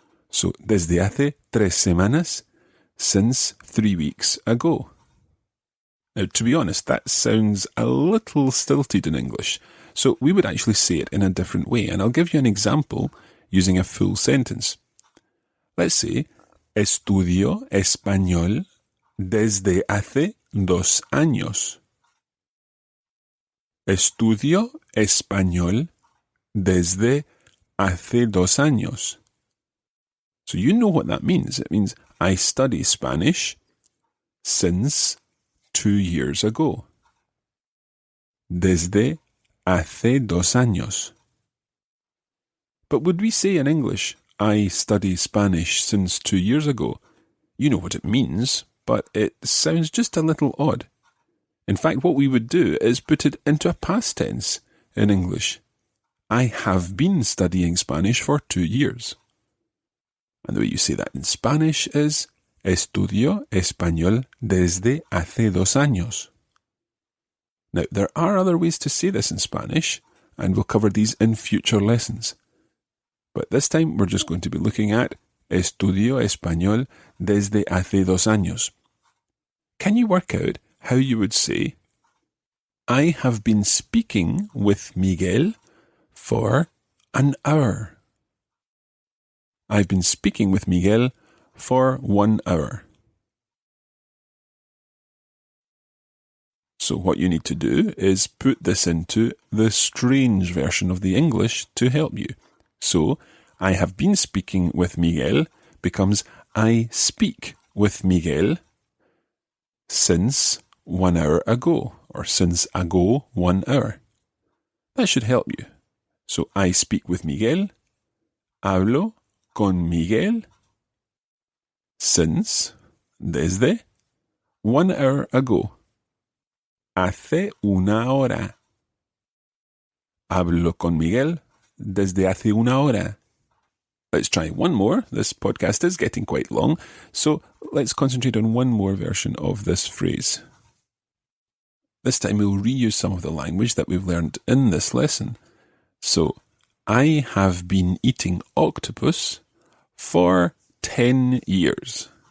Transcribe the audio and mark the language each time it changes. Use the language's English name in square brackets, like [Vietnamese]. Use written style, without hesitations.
[English] So, [Spanish] desde hace 3 semanas, [English] since 3 weeks ago. Now, to be honest, that sounds a little stilted in English, so we would actually say it in a different way, and I'll give you an example using a full sentence. Let's say, [Spanish] estudio español desde hace 2 años. Estudio español desde hace 2 años. [English] So you know what that means. It means I study Spanish since 2 years ago. [Spanish] Desde hace 2 años. [English] But would we say in English, I study Spanish since 2 years ago? You know what it means, but it sounds just a little odd. In fact, what we would do is put it into a past tense in English. I have been studying Spanish for 2 years. And the way you say that in Spanish is [Spanish] estudio español desde hace 2 años. [English] Now, there are other ways to say this in Spanish, and we'll cover these in future lessons. But this time we're just going to be looking at [Spanish] Estudio español desde hace 2 años. [English] Can you work out how you would say, I have been speaking with Miguel for an hour. I've been speaking with Miguel for 1 hour. So what you need to do is put this into the strange version of the English to help you. So, I have been speaking with Miguel becomes I speak with Miguel since 1 hour ago, or since ago 1 hour. That should help you. So, I speak with Miguel, [Spanish] hablo con Miguel, [English] since, desde, 1 hour ago. [Spanish] Hace 1 hora. Hablo con Miguel desde hace 1 hora. [English] Let's try one more. This podcast is getting quite long, so let's concentrate on one more version of this phrase. This time we'll reuse some of the language that we've learned in this lesson. So, I have been eating octopus for 10 years.